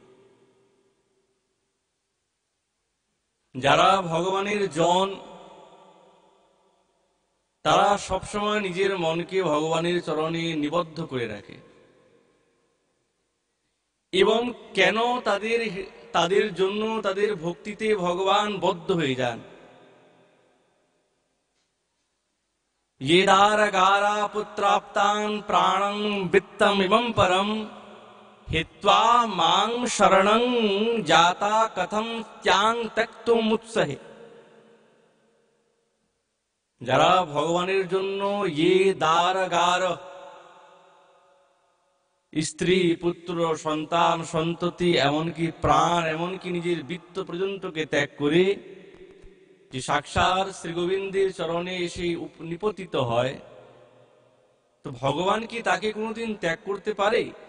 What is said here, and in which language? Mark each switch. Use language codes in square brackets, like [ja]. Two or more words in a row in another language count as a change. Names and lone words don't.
[bn] যারা ভগবানের জন তারা সবসময় নিজের মনকে ভগবানের চরণে নিবদ্ধ করে রাখে এবং কেন তাদের জন্য তাদের ভক্তিতে ভগবান বদ্ধ হয়ে যান। [sa] ये दारगारा पुत्राप्तान प्राणं वित्तम इमं परम हित्वा मां शरणं जाता कथम त्यां त्यक्तुम उत्सहे। [bn] যারা ভগবানের জন্য [sa] ये दारगार [bn] স্ত্রী পুত্র সন্তান সন্ততি এমনকি প্রাণ এমনকি নিজের বৃত্ত পর্যন্তকে ত্যাগ করে যে সাক্ষাৎ শ্রী গোবিন্দের চরণে এসে নিপতিত হয়, তো ভগবান কি তাকে কোনোদিন ত্যাগ করতে পারে?